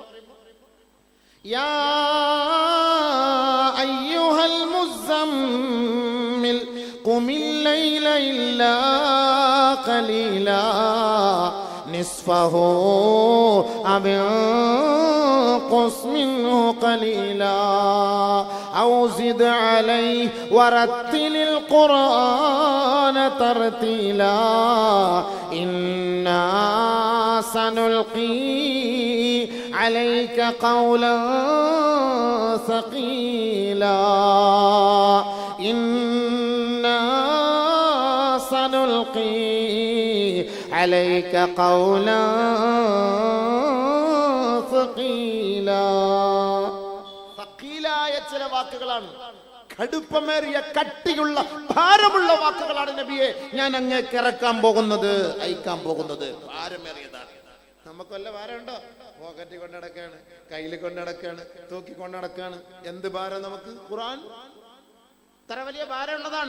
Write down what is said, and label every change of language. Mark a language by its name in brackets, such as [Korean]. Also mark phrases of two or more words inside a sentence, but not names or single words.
[Arabic] يا أيها المزمل قم الليل إلا قليلا نصفه أو انقص منه قليلا أو زد عليه ورتل القرآن ترتيلا إنا سنلقي عليك قولا ثقيلا إنا سنلقي عليك قولا ثقيلا. [Malayalam] ثقيലായ ചില വാക്കുകളാണ്, കടുപ്പമേറിയ കട്ടിയുള്ള ഭാരമുള്ള വാക്കുകളാണ് നബിയെ ഞാൻ അങ്ങേക്ക് ഇറക്കാൻ പോകുന്നത്, അയക്കാൻ പോകുന്നത്. ഭാരമേറിയതാണ്. നമുക്ക് വല്ല ഭാരമുണ്ടോ? പോക്കറ്റിൽ കൊണ്ട് നടക്കാണ്, കയ്യിൽ കൊണ്ട് നടക്കാണ്, തൂക്കി കൊണ്ട് നടക്കാണ്. എന്ത് ഭാരം നമുക്ക്? ഖുർആൻ ഇത്ര വലിയ ഭാരമുള്ളതാണ്.